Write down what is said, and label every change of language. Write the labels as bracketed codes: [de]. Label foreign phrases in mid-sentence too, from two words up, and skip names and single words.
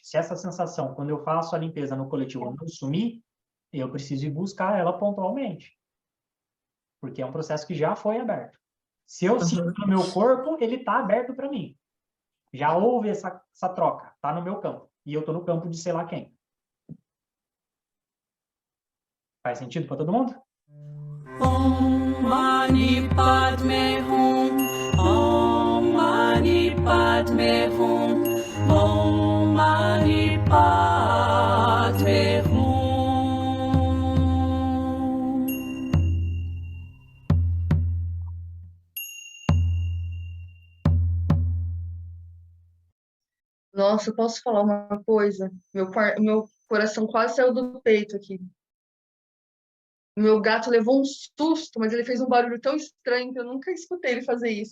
[pt] Se essa sensação, quando eu faço a limpeza no coletivo, não sumir, eu preciso ir buscar ela pontualmente. Porque é um processo que já foi aberto. Se eu sinto no meu corpo, ele está aberto para mim. Já houve essa troca, está no meu campo. E eu estou no campo de sei lá quem. Faz sentido para todo mundo? [sa] Om Mani Padme Hum. Om Mani Padme Hum. Om Mani Padme Hum. [pt] Nossa, eu posso falar uma coisa? Meu coração quase saiu do peito aqui. Meu gato levou um susto, mas ele fez um barulho tão estranho que eu nunca escutei ele fazer isso.